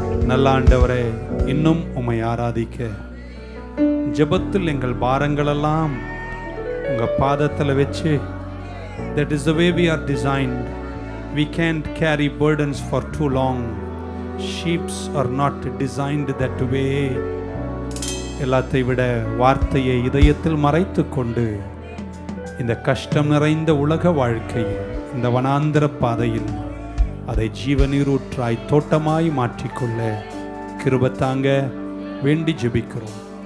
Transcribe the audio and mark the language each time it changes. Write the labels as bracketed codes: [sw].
[ta] நல்ல ஆண்டவரே, இன்னும் உம்மை ஆராதிக்க ஜெபத்தில் எங்கள் பாரங்களெல்லாம் உங்க பாதத்தில் வச்சு, [en] that is the way we are designed. We can't carry burdens for too long. Sheep are not designed that way. [ta] எல்லாத்தை விட வார்த்தையை இதயத்தில் மறைத்து கொண்டு இந்த கஷ்டம் நிறைந்த உலக வாழ்க்கையில், இந்த வனாந்திர பாதையில் அதை ஜீவநீரூற்றாய் தோட்டமாய் மாற்றிக்கொள்ள கிருபை தாங்க வேண்டி ஜெபிக்கிறோம்.